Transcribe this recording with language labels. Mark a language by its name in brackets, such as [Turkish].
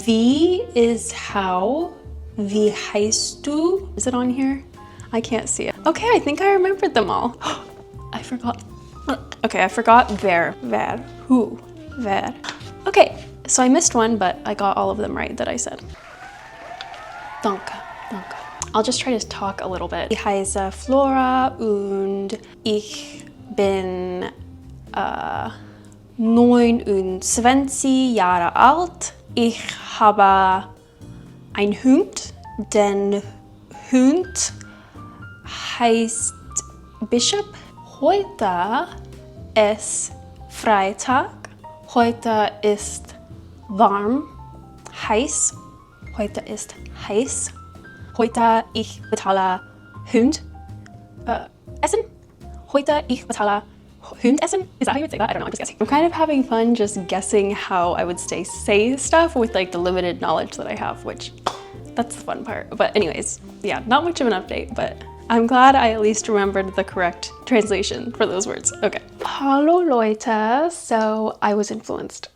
[English] Wie is how, wie heißt du? Is it on here? I can't see it. Okay, I think I remembered them all. I forgot. Okay, I forgot wer, who, wer. Okay, so I missed one, but I got all of them right that I said. [German] Danke, danke. [English] I'll just try to talk a little bit. Ich heiße Flora und ich bin 29 Jahre alt. [German] Ich habe einen Hund. Der Hund heißt Bishop. Heute ist Freitag. Heute ist warm, heiß. Heute ist heiß. Heute ich bezahle Hund essen. Heute ich bezahle Hund essen. [English] Is that how you would say that? I don't know, I'm just guessing. I'm kind of having fun just guessing how I would say stuff with like the limited knowledge that I have, which that's the fun part. But anyways, yeah, not much of an update, but I'm glad I at least remembered the correct translation for those words. Okay. Hallo Leute. So I was influenced.